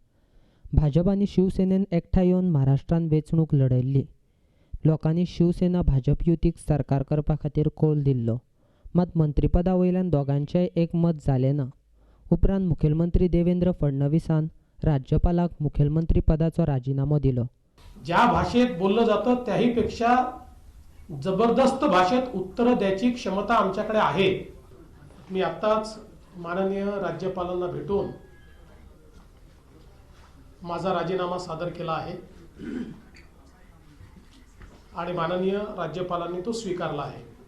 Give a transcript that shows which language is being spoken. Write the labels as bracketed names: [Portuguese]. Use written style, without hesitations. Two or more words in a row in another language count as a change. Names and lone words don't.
[Konkani] भाजप आनी शिवसेनेन एकठांय येवन महाराष्ट्रांत वेंचणूक लढयल्ली। लोकांनी शिवसेना भाजप युतीक सरकार करपा खातीर कौल दिल्लो, मात मंत्रीपदा वयल्यान दोगांचेय एकमत जालें ना। उपरांत मुखेलमंत्री देवेंद्र फडणवीसान राज्यपालाक मुखेलमंत्री पदाचो राजीनामो दिलो। [Marathi] ज्या भाषेत बोललं जातं त्याही पेक्षा जबरदस्त भाषेत उत्तर द्यायची क्षमता आमच्याकडे आहे। मी आताच माननीय राज्यपालांना भेटून माझा राजीनामा सादर केला आहे आणि माननीय राज्यपालांनी तो स्वीकारला आहे।